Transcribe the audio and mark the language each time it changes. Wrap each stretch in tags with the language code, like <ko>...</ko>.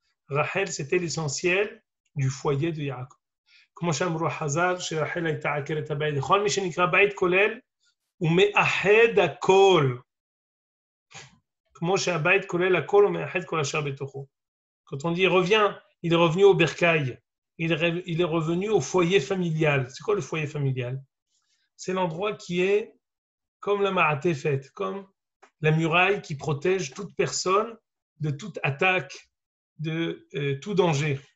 <fr>Rachel, c'était l'essentiel du foyer de Yaakov.</fr> <he>Comme שאמרו חז"ל, שרחל הייתה עקרת הבית. לכל מי שנקרא בית כולל, הוא מאחד הכל. כמו שהבית כולל הכל, הוא מאחד כל השאר בתוכו.</he> <fr>Quand on dit revient, il est revenu au bercail. Il est revenu au foyer familial. C'est quoi le foyer familial? C'est l'endroit qui est comme la Ma'atefet, comme la muraille qui protège toute personne de toute attaque, de tout danger.</fr>